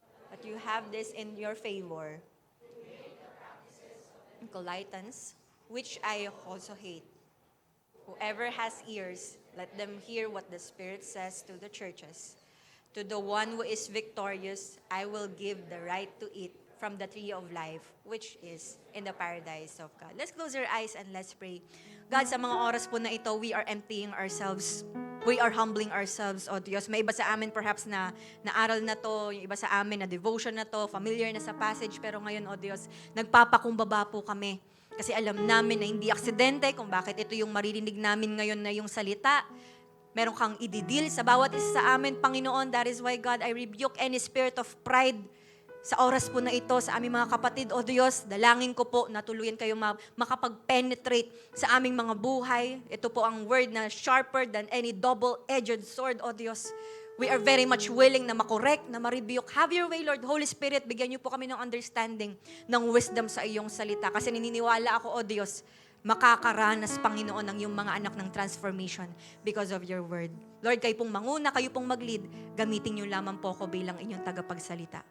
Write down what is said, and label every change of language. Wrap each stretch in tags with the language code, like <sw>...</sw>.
<en>But you have this in your favor, Nicolaitans, which I also hate. Whoever has ears, let them hear what the Spirit says to the churches. To the one who is victorious, I will give the right to eat from the tree of life, which is in the paradise of God. Let's close our eyes and let's pray.</en> <tl>God, sa mga oras po na ito,</tl> <en>we are emptying ourselves. We are humbling ourselves, O Diyos.</en> <tl>May iba sa amin perhaps na aral na to, yung iba sa amin na devotion na to, familiar na sa passage, pero ngayon, O Diyos, nagpapakumbaba po kami. Kasi alam namin na hindi aksidente kung bakit ito yung maririnig namin ngayon na yung salita. Meron kang ididil sa bawat isa sa amin, Panginoon.</tl> <en>That is why, God, I rebuke any spirit of pride</en> <tl>sa oras po na ito, sa aming mga kapatid, O Diyos, dalangin ko po na tuluyan kayo makapag-penetrate sa aming mga buhay. Ito po ang word na</tl> <en>sharper than any double-edged sword,</en> <tl>O Diyos.</tl> <en>We are very much willing na makorek, na ma-rebuke. Have your way, Lord.</en> <tl>Holy Spirit, bigyan niyo po kami ng understanding, ng wisdom sa iyong salita. Kasi nininiwala ako, O Diyos, makakaranas, Panginoon, ng iyong mga anak ng transformation</tl> <en>because of your word.</en> <tl>Lord, kayo pong manguna, kayo pong mag-lead. Gamitin niyo lamang po ako bilang inyong tagapagsalita.</tl>